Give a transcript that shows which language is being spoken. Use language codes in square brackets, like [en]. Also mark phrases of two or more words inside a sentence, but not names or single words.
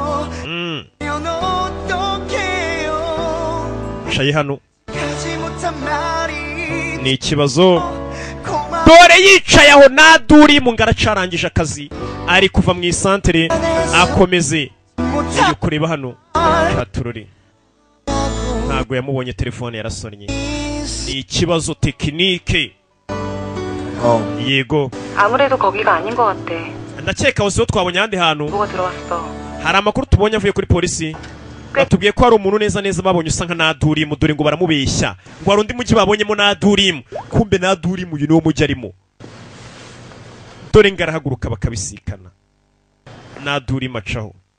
[rw] shayi hano ni ikibazo dore yicaye aho naduri mu ngaracarangije akazi ari kuva mu isantere akomeze yo kureba hano katururi ntago yamubonye telefone yarasonnye ni ikibazo tekinike yego [ko] 아무래도 거기가 아닌 것 같아. [rw] ndakeka wose twabonye ahandi hantu [ko] 뭐가 들어왔어. [rw] hari amakuru tubonye avuye kuri polisi batubwiye ko hari umuntu neza babonye usa nka nadurimu dore ngo baramubeshya ngo hari undi mujyi babonyemo nadurimu kumbe nadurimu uyu niwo mujyi arimo dore ngarahaguruka bakabisikana nadurimu acaho